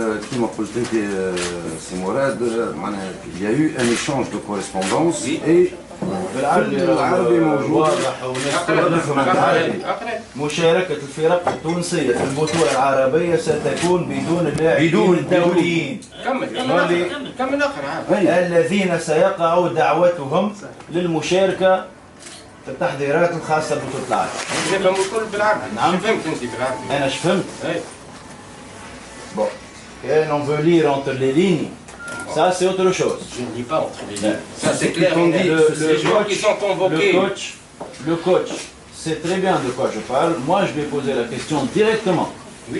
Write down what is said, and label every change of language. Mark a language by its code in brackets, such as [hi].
[ar] كما قلت انت سي مراد معناها [fr] il y a eu un échange de correspondance et [ar] بالعربي واضح والناس كلها تفهم بالعربي. مشاركة الفرق التونسية في البطولة العربية ستكون بدون اللاعبين الدوليين كمل اخر الذين سيقع دعوتهم للمشاركة في التحضيرات الخاصة ببطولة العالم. نفهم الكل بالعربي. نعم. فهمت انت بالعربي. أنا شفهمت. [fr] Bon, et on veut lire entre les lignes. Ça, c'est autre chose. Je ne lis pas entre les lignes. Ça, c'est clair. Les joueurs qui sont convoqués. Le coach sait très bien de quoi je parle. Moi, je vais poser la question directement. Oui.